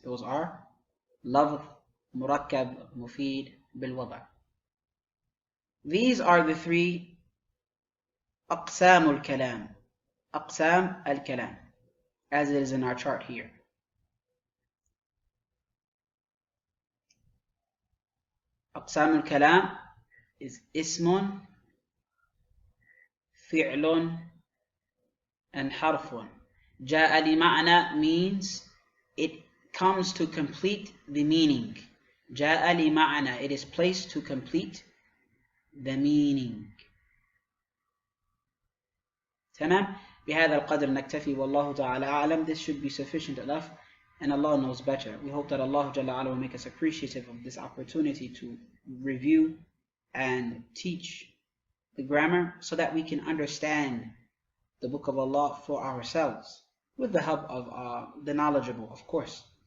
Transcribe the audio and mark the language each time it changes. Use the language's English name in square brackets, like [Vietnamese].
[English] Those are lafz, murakkab, mufid, bil wada'. These are the 3 aqsam al-kalam. Aqsam al-kalam, as it is in our chart here. أقسام الكلام is اسم, فعل, and حرف. [Arabic] جاء لمعنى [English] means it comes to complete the meaning. [Arabic] جاء لمعنى, [English] it is placed to complete the meaning. [Arabic] تمام. بهذا القدر نكتفي والله تعالى أعلم. [English] This should be sufficient enough and Allah knows better. We hope that Allah Jalla Ala will make us appreciative of this opportunity to review and teach the grammar so that we can understand the book of Allah for ourselves with the help of the knowledgeable, of course.